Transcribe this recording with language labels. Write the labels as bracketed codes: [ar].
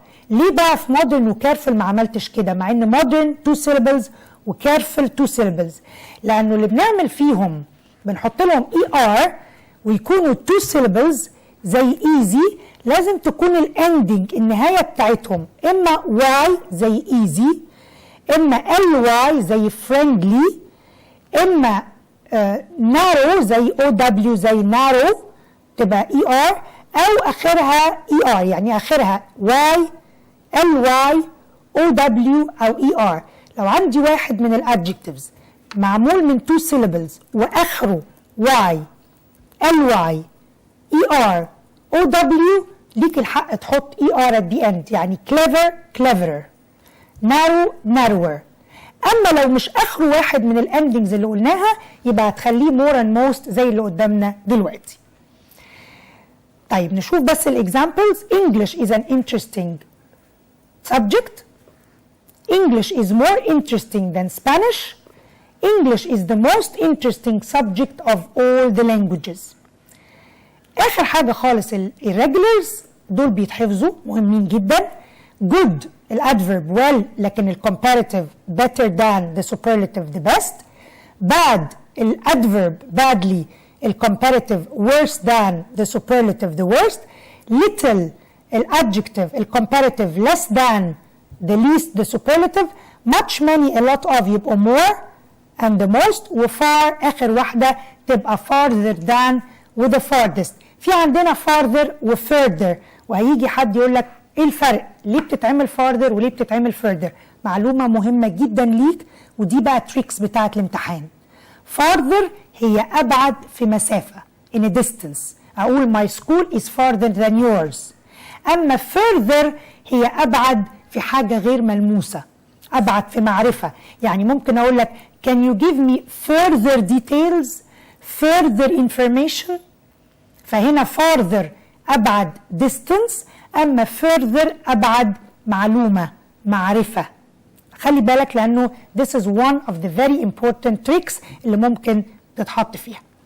[ar] ليه بقى في modern وكارفل ما عملتش كده مع ان modern 2 syllables وكارفل 2 syllables؟ لانه اللي بنعمل فيهم بنحط لهم ER ويكونوا 2 syllables زي easy، لازم تكون الاندنج النهايه بتاعتهم اما y زي easy، اما ly زي friendly، اما narrow زي ow زي narrow تبقى er، او اخرها er يعني اخرها y ly ow او er. لو عندي واحد من الادجكتيفز معمول من 2 syllables واخره y ly er ow ليك الحق تحط er at the end، يعني clever cleverer، narrow narrower. اما لو مش اخره واحد من الاندنجز اللي قلناها يبقى هتخليه more and most زي اللي قدامنا دلوقتي. طيب نشوف بس الاكزامبلز. [en] English is an interesting subject. English is more interesting than Spanish. English is the most interesting subject of all the languages. [ar] اخر حاجه خالص الirregulars دول بيتحفظوا مهمين جدا. [en] good الادفيرب well لكن الcomparative better than the superlative the best. bad الادفيرب badly الcomparative worse than the superlative the worst. little الادجective الcomparative less than the least the superlative. much many a lot of يبقوا more and the most، وfar آخر واحدة تبقى farther than with the farthest. [ar] في عندنا farther وfurther، وهيجي حد يقول لك ايه الفرق؟ ليه بتتعمل farther وليه بتتعمل further؟ معلومة مهمة جدا ليك، ودي بقى تريكس بتاعة الامتحان. farther هي أبعد في مسافة in a distance، أقول my school is farther than yours. أما further هي أبعد في حاجة غير ملموسة، أبعد في معرفة. يعني ممكن أقول لك can you give me further details further information؟ فهنا farther أبعد distance، أما further أبعد معلومة معرفة. [en] خلي بالك لأنه this is one of the very important tricks اللي ممكن تتحط فيها.